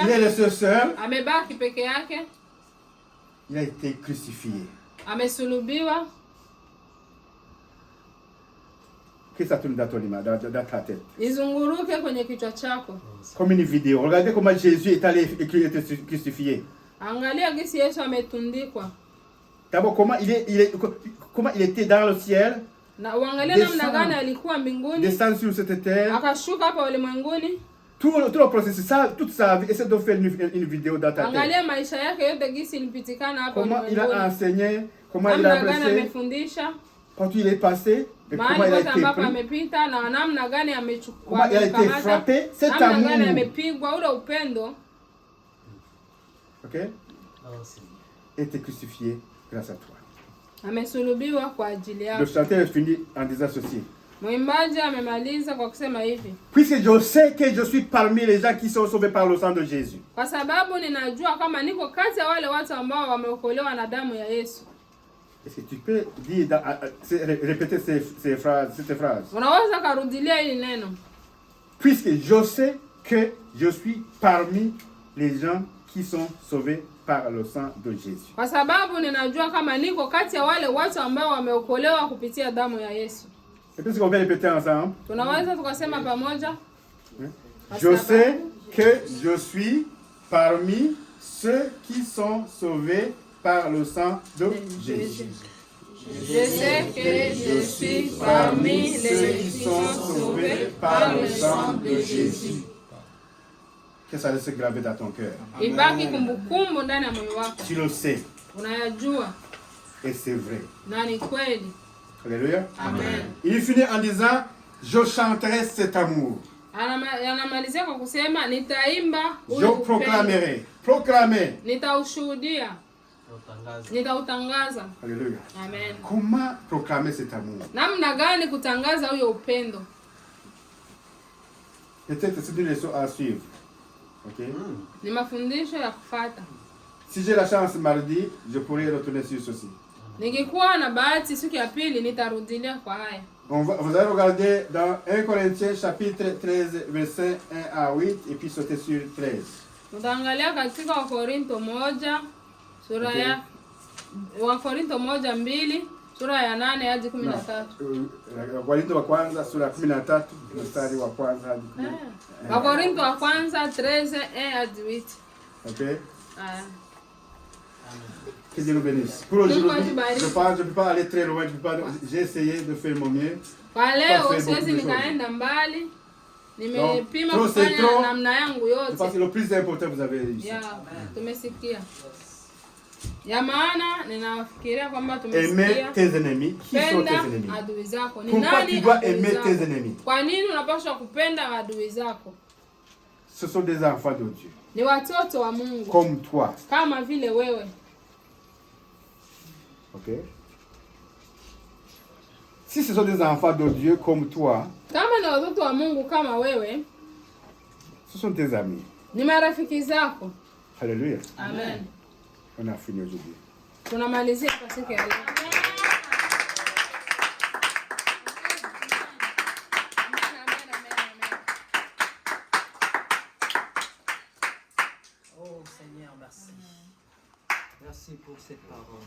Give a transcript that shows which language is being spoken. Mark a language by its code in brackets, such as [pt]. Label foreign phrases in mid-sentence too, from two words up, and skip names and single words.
[fr] Il est laissé seul. [sw] Amebaki peke yake. [fr] Il a été crucifié. [sw] Amesulubiwa. [fr] Que ça tourne dans ta tête. [sw] Izunguruke kwenye kichwa chako. [fr] Comme une vidéo. Regardez comment Jésus est allé être crucifié. [sw] Angalia gisi Yesu ametundikwa. [fr] D'abord, comment il était dans le ciel. [sw] Na uangalie namna gani alikuwa mbinguni. [fr] Descendre sur cette terre. [sw] Akashuka hapa ulimwenguni. [fr] Tout le processus, ça, toute sa vie, essaie de faire une vidéo dans ta tête. [sw] Angalia maisha yake yote gisi ilipitikana hapa [fr] Comment il [sw] ulimwenguni. [fr] a enseigné, comment il a [sw] Namna gani [fr] prêché, [sw] amefundisha. [fr] partout il est passé, et comment il a [sw] Mahali [fr] été [sw] pote ambapo [fr] pris, [sw] amepita na namna gani amechukua. [fr] comment il a été frappé, cet [sw] namna gani [fr] amour. [sw] amepigwa ule upendo. Ok? [fr] Il était crucifié grâce à toi. [sw] Amesulubiwa kwa ajili [fr] Le [sw] yako. [fr] chanteur finit en disant ceci. [sw] Mwimbaji amemaliza kwa kusema hivi. [fr] Puisque je sais que je suis parmi les gens qui sont sauvés par le sang de Jésus. [sw] Kwa sababu ninajua kama niko kati ya wale watu ambao wameokolewa na damu ya Yesu. [fr] Est-ce que tu peux dire, répéter cette phrase? [sw] Unaweza karudilia hili neno. [fr] Puisque je sais que je suis parmi les gens qui sont sauvés par le sang de Jésus. [sw] Kwa sababu ninajua kama niko kati ya wale watu ambao wameokolewa kupitia damu ya Yesu. [fr] Et puis, on va répéter ensemble. [sw] Tunaweza tukasema pamoja. [fr] Je sais que je suis parmi ceux qui sont sauvés par le sang de Jésus. Je sais que je suis parmi ceux qui sont sauvés par le sang de Jésus. Que ça reste gravé dans ton cœur. [sw] Ibaki kumbukumbu ndani ya moyo wako. [fr] Tu le sais. [sw] Unayajua. [fr] Et c'est vrai. [sw] Na ni kweli. Alléluia. Amen. [fr] Il finit en disant, je chanterai cet amour. [sw] Anamalizia kwa kusema nitaimba [fr] Je proclamerai. Proclamer. [sw] Nitaushuhudia. Nitautangaza. Alléluia. Amen. [fr] Comment proclamer cet amour? [sw] Namna gani kutangaza huyo upendo? [fr] Peut-être c'est une leçon à suivre. Ok? [sw] Ni mafundisho ya kufuata. [fr] Si j'ai la chance mardi, je pourrais retourner sur ceci. [sw] Nikikuwa na bahati siku ya pili nitarudilia kwa haya. [fr] Vous allez regarder dans 1 Corinthiens chapitre 13 verset 1 à 8 et puis sauter sur 13. [sw] Tutaangalia katika Wakorinto 1 sura ya Wakorinto 1:2 sura ya 8 hadi 13. Wakorintho wa kwanza sura ya 13 mstari wa kwanza hadi 10. Wakorinto wa kwanza 13 hadi 8. OK? Ah. [fr] Que Dieu nous bénisse. Pour aujourd'hui, je ne peux pas aller très loin, j'ai essayé de faire mon mieux. [sw] Kwa leo siwezi nikaenda mbali. Nimepima kufanya namna yangu yote. [fr] Parce que le plus important vous avez réussi. [sw] Tumesikia. Ya maana ninafikiria kwamba tumesikia. [fr] Aimer tes ennemis. Qui sont tes ennemis? [sw] Adui zako. Ni [fr] Pourquoi [sw] nani [fr] tu dois [sw] adui [fr] aimer [sw] zako? [fr] tes ennemis? [sw] Kwa nini unapaswa kupenda adui zako? [fr] Ce sont des enfants de Dieu. [sw] Ni watoto wa Mungu. [fr] Comme toi. [sw] Kama vile wewe. OK? [fr] Si ce sont des enfants de Dieu comme toi, [sw] kama ni watoto wa Mungu kama wewe, [fr] ce sont tes amis. [sw] Ni marafiki zako. Alléluia. Amen. [fr] On a fini aujourd'hui. [sw] Tunamalizia kwa siku ya leo. [fr] Merci pour cette parole.